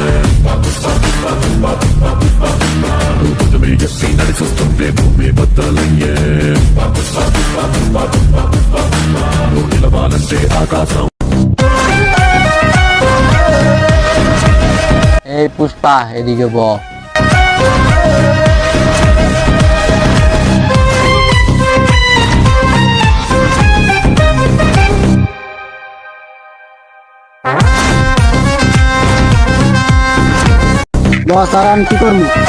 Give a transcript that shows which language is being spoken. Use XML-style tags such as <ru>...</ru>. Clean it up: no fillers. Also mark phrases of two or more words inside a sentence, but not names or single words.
<te>భుజమే ఎక్కి నడిచొస్తుంటే భూమి బద్దలయ్యే నువ్వు నిలవాలంటే ఆకాశం।</te> <bn>এই পুষ্পা এদিকে ব। বস আর আমি কি করবো?</bn>